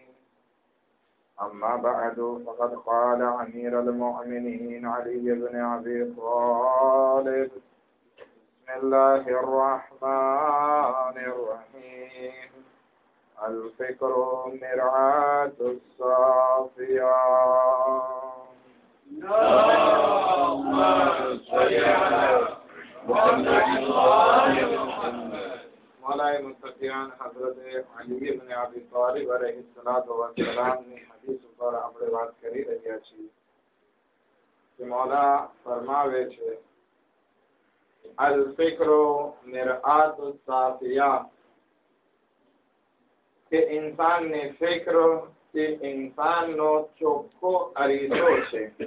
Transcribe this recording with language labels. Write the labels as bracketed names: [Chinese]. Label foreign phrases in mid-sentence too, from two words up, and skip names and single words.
[Arabic] أما بعد، فقد قال أمير المؤمنين علي بن أبي طالب: بسم الله الرحمن الرحيم. الفكر مرآة الصافيات. اللهم صل على محمد وآل محمد. [Gujarati] मौलाए मुत्तक़ियान हज़रत अली इब्न अबी तालिब [Arabic] عليه الصلاة والسلام [Gujarati] ની હદીસ ઉપર આપણે વાત કરી રહ્યા છીએ કે મૌલા ફરમાવે છે [Arabic] الفكر مرآة صافية [Gujarati] કે ઇન્સાનની ફિક્ર એ ઇન્સાનનો ચોખ્ખો અરીસો છે.